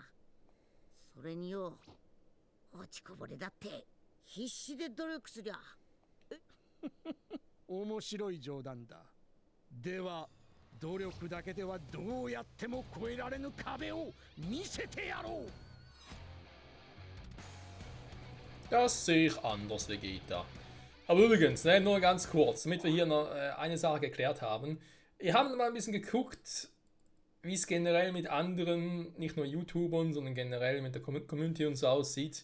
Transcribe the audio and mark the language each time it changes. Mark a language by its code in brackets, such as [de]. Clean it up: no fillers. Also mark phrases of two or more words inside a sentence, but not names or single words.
[ja] それによ、落ちこぼれだって必死で努力すりゃ。面白い冗談だ。では努力だけではどうやっても越えられぬ壁を見せてやろう。 [de] Das sehe ich anders, Vegeta. Aber übrigens, ne, nur ganz kurz, damit wir hier noch eine Sache geklärt haben. Wir haben mal ein bisschen geguckt, wie es generell mit anderen, nicht nur YouTubern, sondern generell mit der Community und so aussieht.